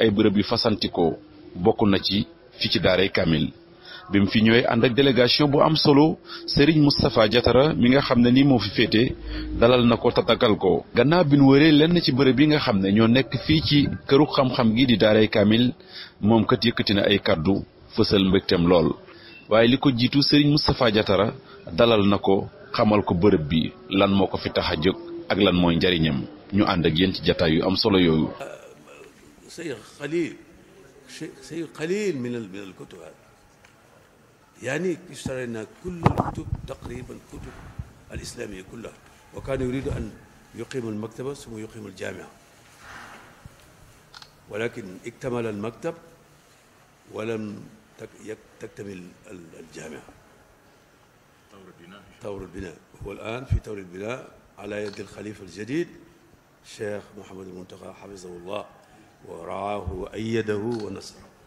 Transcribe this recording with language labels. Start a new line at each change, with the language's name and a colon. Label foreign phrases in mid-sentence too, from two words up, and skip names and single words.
Wolof: ay bërëb yu fasantikoo bokk na ci fi ci daaray Kamil bi mu fi ñëwee ànd ak délégation bu am solo Serigne Moustapha Diatara mi nga xam ne ni moo fi féete dalal na ko tatagal ko gannaaw bi nu wëree lenn ci bërëb yi nga xam ne ñoo nekk fii ci këru xam-xam gi di daaray Kamil moom kat yëkkati na ay kaddu fësal mbégteem lool waaye li ko jiitu Serigne Moustapha Diatara dalal na ko xamal ko bërëb bi lan moo ko fi tax a jóg ak lan mooy njariñam ñu ànd ak yéen ci jataay yu am solo yooyu.
Arabic: شيء قليل من الكتب هذه يعني اشترينا كل الكتب تقريبا كتب الإسلامية كلها وكان يريد أن يقيم المكتبة ثم يقيم الجامعة ولكن اكتمل المكتب ولم تكتمل الجامعة طور البناء هو الآن في طور البناء على يد الخليفة الجديد الشيخ محمد المنتقى حفظه الله ورعاه وأيده ونصره.